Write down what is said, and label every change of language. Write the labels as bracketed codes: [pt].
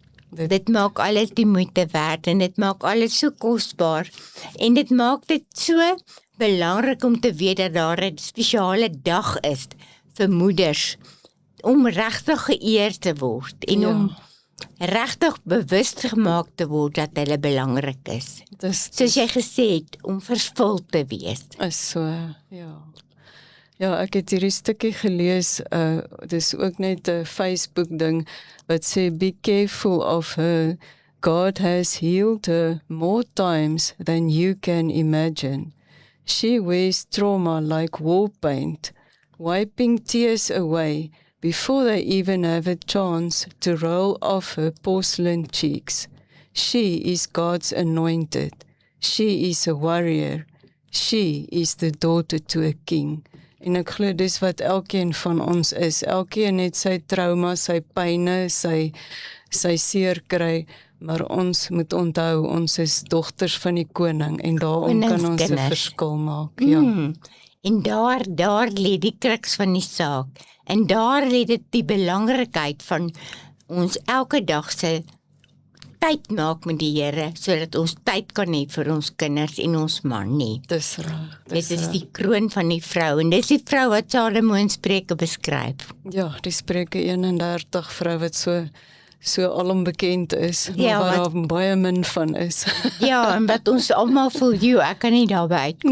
[af] Dit maak alles die moeite werd en dit maak alles so kosbaar en dit maak dit so belangrik om te weet dat daar 'n spesiale dag is vir moeders om regtig geëer te word en om regtig bewus gemaak te word dat hulle belangrik is. Soos jy gesê het, om vervul te wees. Is so, ja. Ja, ek het hierdie stukkie gelees, dis ook net 'n Facebook ding wat sê [en] be careful of her. God has healed her more times than you can imagine. She wears trauma like war paint, wiping tears away before they even have a chance to roll off her porcelain cheeks. She is God's anointed. She is a warrior. She is the daughter to a king. [af] En ek glo dis wat elkeen van ons is. Elkeen het sy trauma, sy pyne, sy seer kry, maar ons moet onthou, ons is dogters van die koning en daarom kan ons 'n verskil maak. Ja. En daar lê die kruks van die saak. En daar lê dit die belangrikheid van ons elke dag se tyd maak met die Here, sodat ons tyd kan hê vir ons kinders en ons man nie. Dis reg. Dit is die kroon van die vrou en dis die vrou wat Salomo in Spreuke beskryf. Ja, die Spreuke 31 vrou wat so alom bekend is, ja, maar waar daar baie min van is. Ja, en wat ons almal voel, ek kan nie daarby uitkom